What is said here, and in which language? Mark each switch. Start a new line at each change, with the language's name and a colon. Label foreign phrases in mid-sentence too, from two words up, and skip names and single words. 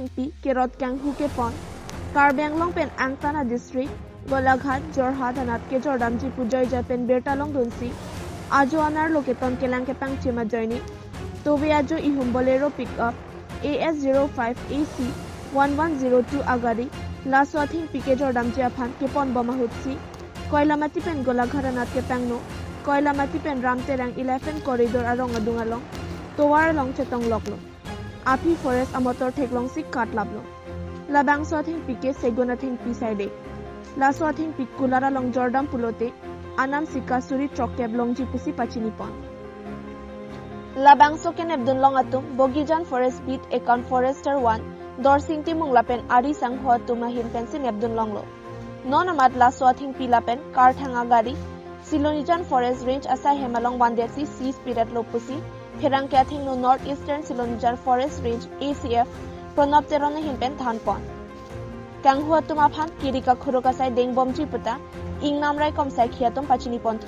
Karbi: पी केरत कांग हुके पन कारबियांग लोंग पेन आंगताना डिस्ट्रिक्ट गोलाघाट जोरहाट अनात के जोरदाम जी पुजय जापेन बेरटालोंग दुनसी आजो अनार लोकेतन केलांग के पांग चिमा जयनी तोबे आजो इहुम बोलेरो पिकअप AS05AC 1102 आगारी लासवाथिंग पिके जोरदाम जियाफान के पन बमाहुत्सी कोयलामाती पेन गोलाघाट के पेंगनो कोयलामाती पेन रामतेरांग 11 कॉरिडोर आरंग दुंगालों तोवार लोंग चेतोंग लोकलो आपी फॉरेस्ट अमतर ठेकलोंग सिक काट लाबलो लाबांगसवाथिंग पिके सेगोनाथिंग पी साइडे लासवाथिंग पिक कुलारा लोंग जोरदाम पुलोते आनाम सिका सुरी ट्रकेब लोंगजी पुसी पाचिनीपन लाबांगसो केन अब्दुल लोंगातुम बोगीजान
English: Forest Beat Account Forester
Karbi: 1 दरसिंगती मुंगलापेन आरी संघ तुमाहिन पेंसिन अब्दुल लोंगलो नॉन अमात लासवाथिंग पीलापेन कारथांगा गारी सिलोनिजान
English: Forest Range
Karbi: असा हेमालोंग वांदेसी सी स्पिरिट लोपुसी फेरांक्याथिंग नो
English: North Eastern
Karbi: सिलोनिजान
English: Forest Range
Karbi: ACF प्रणब तेरने हिनपेन धानपन कांगहुआ तुमाफान किरिका खुरुकासाय देंगबमजी पुता इंग नामराय कमसाय खियातम पाचिनी पंथु